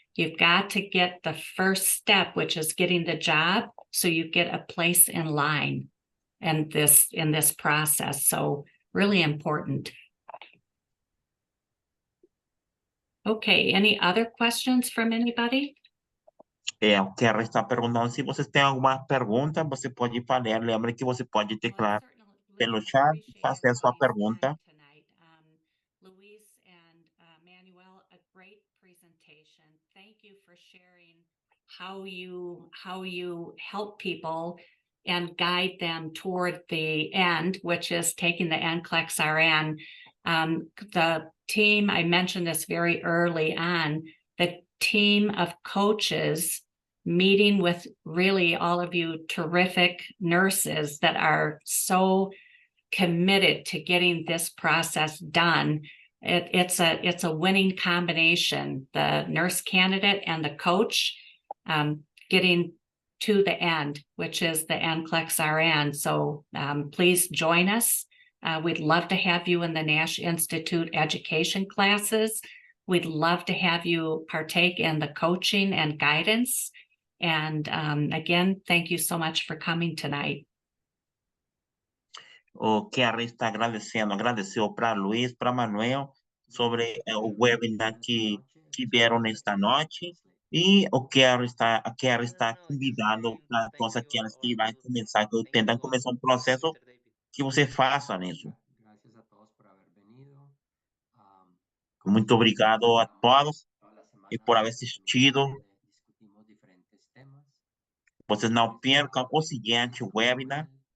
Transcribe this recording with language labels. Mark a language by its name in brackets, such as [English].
[English] You've got to get the first step, which is getting the job, so you get a place in line in this process. So really important. Okay, any other questions from anybody? [Portuguese] O Kerry está perguntando se vocês têm alguma pergunta, você pode falar. Lembre que você pode declarar pelo chat e fazer a sua pergunta. [English] Luis and Manuel, a great presentation. Thank you for sharing how you help people and guide them toward the end, which is taking the NCLEX RN. The team, I mentioned this very early on, the team of coaches meeting with really all of you terrific nurses that are so committed to getting this process done. It's a winning combination, the nurse candidate and the coach getting to the end, which is the NCLEX RN. So please join us. We'd love to have you in the Nash Institute education classes. We'd love to have you partake in the coaching and guidance. And again, thank you so much for coming tonight. [Portuguese] O Kerry está agradeceu para Luiz, para Manuel, sobre o webinar que vieram nesta noite. E a Kerry está convidando para todos aqueles que vão começar, que tentam começar um processo, que você faça isso. [Spanish] Gracias a todos por haber venido. [Portuguese] Muito obrigado a todos e por haver assistido. Discutimos diferentes temas. Vocês não percam o seguinte webinar.